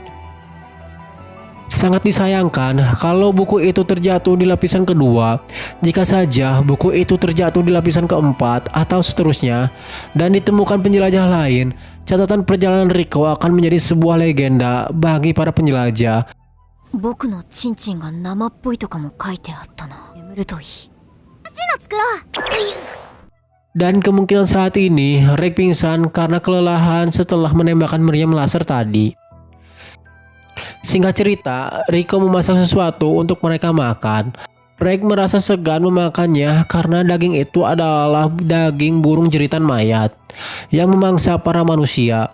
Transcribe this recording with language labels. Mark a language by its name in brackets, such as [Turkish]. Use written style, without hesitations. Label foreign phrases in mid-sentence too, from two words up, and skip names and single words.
[Indonesian] Sangat disayangkan kalau buku itu terjatuh di lapisan kedua. Jika saja buku itu terjatuh di lapisan keempat atau seterusnya dan ditemukan penjelajah lain, catatan perjalanan Rico akan menjadi sebuah legenda bagi para penjelajah. [Japanese] 僕のチンチンが生っぽいとかも書いてあったな。眠るといい。シの作ろう。 [Indonesian] Dan kemungkinan saat ini Reg pingsan karena kelelahan setelah menembakkan meriam laser tadi. Singkat cerita, Rico memasak sesuatu untuk mereka makan. Reg merasa segan memakannya karena daging itu adalah daging burung jeritan mayat yang memangsa para manusia.